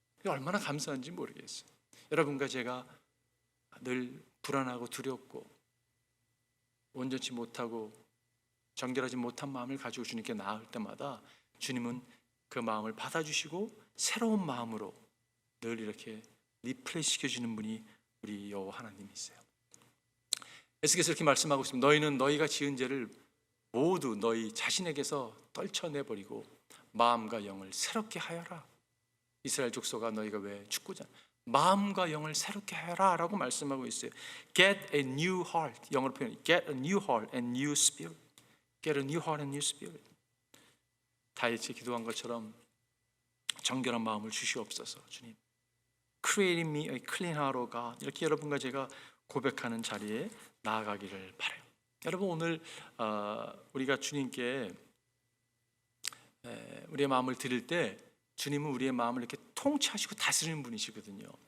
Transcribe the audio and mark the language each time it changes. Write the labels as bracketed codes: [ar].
[ko] 얼마나 감사한지 모르겠어요. 여러분과 제가 늘 불안하고 두렵고 온전치 못하고 정결하지 못한 마음을 가지고 주님께 나올 때마다 주님은 그 마음을 받아주시고 새로운 마음으로 늘 이렇게 리플레이 시켜주는 분이 우리 여호와 하나님이세요. 에스겔에서 이렇게 말씀하고 있습니다. 너희는 너희가 지은 죄를 모두 너희 자신에게서 떨쳐내버리고 마음과 영을 새롭게 하여라. 이스라엘 족속아, 너희가 왜 축구자 마음과 영을 새롭게 하여라 라고 말씀하고 있어요. [en] Get a new heart, [ko] 영어로 표현해 [en] Get a new heart and new spirit. Get a new heart and new spirit. [ko] 다윗이 기도한 것처럼 정결한 마음을 주시옵소서. 주님, [en] Create in me a clean heart, O God. [ko] 이렇게 여러분과 제가 고백하는 자리에 나아가기를 바라요. 여러분 오늘 우리가 주님께 우리의 마음을 드릴 때 주님은 우리의 마음을 이렇게 통치하시고 다스리는 분이시거든요.